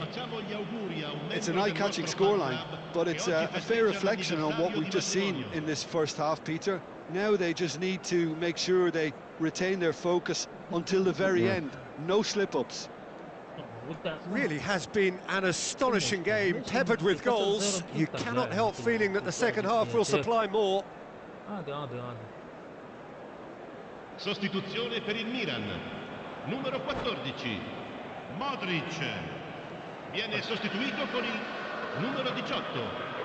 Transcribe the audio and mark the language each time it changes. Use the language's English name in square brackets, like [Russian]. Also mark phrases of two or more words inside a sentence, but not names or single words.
[English] It's an eye-catching scoreline, but it's a fair reflection on what we've just seen in this first half, Peter. Now they just need to make sure they retain their focus until the very end. No slip-ups. Really has been an astonishing game, peppered with goals. You cannot help feeling that the second half will supply more. [Italian] Sostituzione per il Milan. Numero 14. Modric. Viene sostituito con il numero 18.